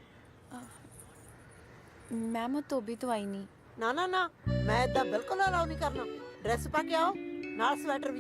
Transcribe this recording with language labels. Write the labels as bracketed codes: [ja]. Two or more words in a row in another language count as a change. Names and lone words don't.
[hi] मैम वो धोबी तो आई नहीं। [pa] ਨਾ ਨਾ ਨਾ, ਮੈਂ ਇਦਾਂ ਬਿਲਕੁਲ ਅਲਾਉ ਨਹੀਂ ਕਰਨਾ। ਡਰੈਸ ਪਾ ਕੇ ਆਓ, ਨਾਲ ਸਵੈਟਰ ਵੀ।